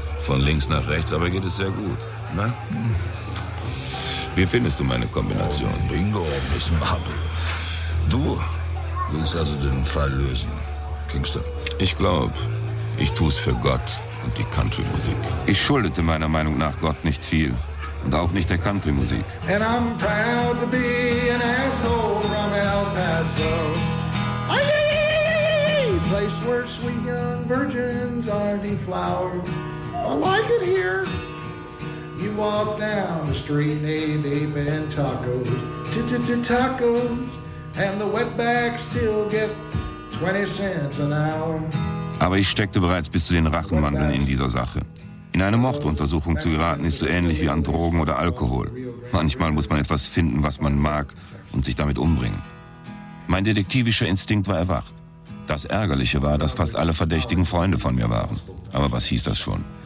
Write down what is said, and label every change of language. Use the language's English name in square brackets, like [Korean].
[German] Von links nach rechts aber geht es sehr gut. Na? Wie findest du meine Kombination? Oh, Bingo, Miss Marple. Du willst also den Fall lösen, Kingston? Ich glaube, ich tu's für Gott und die Country-Musik. Ich schuldete meiner Meinung nach Gott nicht viel und auch nicht der Country-Musik. [English] And I'm proud to be an asshole from El Paso. Aye! Place where sweet young virgins are deflowered. I like it here. You walk down the street, deep in tacos, tacos, and the wetbacks still get 20 cents an hour. [German] Aber ich steckte bereits bis zu den Rachenmandeln in dieser Sache. In eine Morduntersuchung zu geraten, ist so ähnlich wie an Drogen oder Alkohol. Manchmal muss man etwas finden, was man mag, und sich damit umbringen. Mein detektivischer Instinkt war erwacht. Das Ärgerliche war, dass fast alle Verdächtigen Freunde von mir waren. Aber was hieß das schon?